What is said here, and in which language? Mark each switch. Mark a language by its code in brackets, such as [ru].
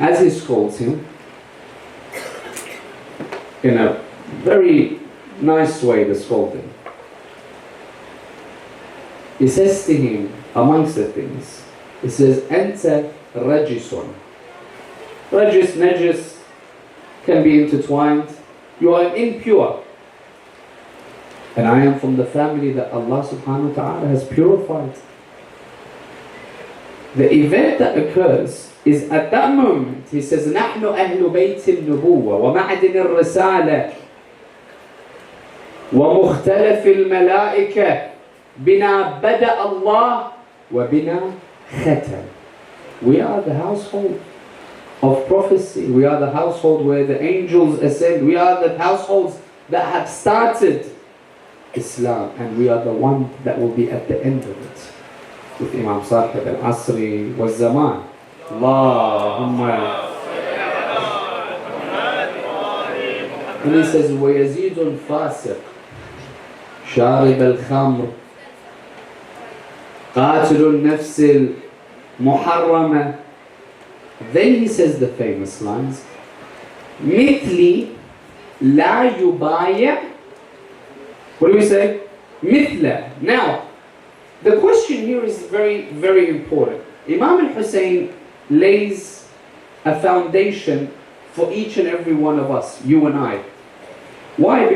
[en] As he scolds him, in a very nice way, the scolding, he says to him, amongst the things, he says, [ar] Anta rajisun. [en] Rajis, najis can be intertwined. You are impure. And I am from the family that Allah subhanahu wa ta'ala has purified. The event that occurs is at that moment, he says, [ar] نحن أهل بيت النبوة ومعدن الرسالة ومختلف الملائكة بنا بدأ الله وبنا ختم. [en] We are the household of prophecy. We are the household where the angels ascend. We are the households that have started Islam, and we are the one that will be at the end of it. With Imam Sahib al-Asri wa Zaman. Allahumma. And he says, [ar] وَيَزِيدُ الْفَاسِقِ شَارِبَ الْخَمْرِ قَاتِلُ النَّفْسِ الْمُحَرَّمَةِ. [en] Then he says the famous lines, [ar] مِثْلِ لَا يُبَايَعْ. [en] What do we say? Mithla. Now, the question here is very, very important. Imam al-Hussain lays a foundation for each and every one of us, you and I. Why?